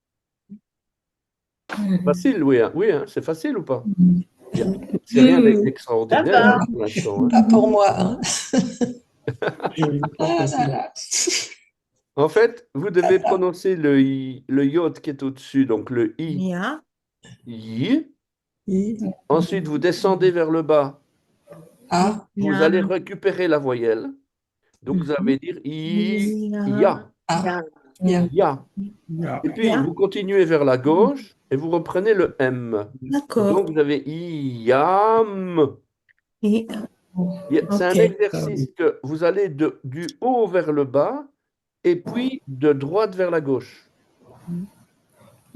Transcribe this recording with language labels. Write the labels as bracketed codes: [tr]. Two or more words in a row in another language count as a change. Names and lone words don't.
[fr] Mhm. Facile, oui, hein, oui, hein, c'est facile ou pas? C'est rien Oui, oui. Ça d'extraordinaire va. pour l'instant, hein. Pas pour moi. Hein. Ah là là. En fait, vous devez prononcer le yod qui est au-dessus, donc le i, Mia. yi. I, Ensuite, vous descendez vers le bas. A, Vous allez récupérer la voyelle. Donc, vous allez dire i, ya, A, Yam. Ya. ya. Et puis, vous continuez vers la gauche et vous reprenez le m. D'accord. Donc, vous avez i, yam. Et- C'est un Ok. exercice que vous allez du haut vers le bas et puis de droite vers la gauche.